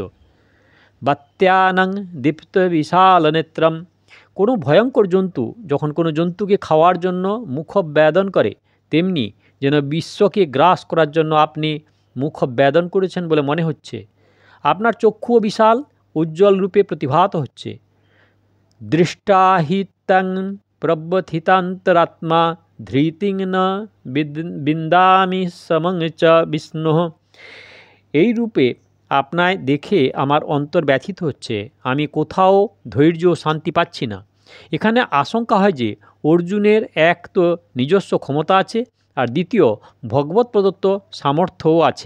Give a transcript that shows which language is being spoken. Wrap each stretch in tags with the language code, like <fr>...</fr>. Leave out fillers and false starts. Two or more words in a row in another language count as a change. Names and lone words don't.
<sa>বাত্যানং দীপ্ত বিশাল নেত্রম,</sa> <bn>কোনো ভয়ঙ্কর জন্তু যখন কোনো জন্তুকে খাওয়ার জন্য মুখবেদন করে, তেমনি যেন বিশ্বকে গ্রাস করার জন্য আপনি মুখবেদন করেছেন বলে মনে হচ্ছে। আপনার চক্ষুও বিশাল উজ্জ্বল রূপে প্রতিভাত হচ্ছে।</bn> <sa>দৃষ্টাহিতাং প্রব্যথিতান্তরাত্মা ধৃতিং ন বিন্দামি সমং চ বিষ্ণু।</sa> <bn>এই রূপে আপনায় দেখে আমার অন্তর ব্যথিত হচ্ছে, আমি কোথাও ধৈর্য ও শান্তি পাচ্ছি না। এখানে আশঙ্কা হয় যে অর্জুনের এক তো নিজস্ব ক্ষমতা আছে, আর দ্বিতীয় ভগবত প্রদত্ত সামর্থ্যও আছে।</bn>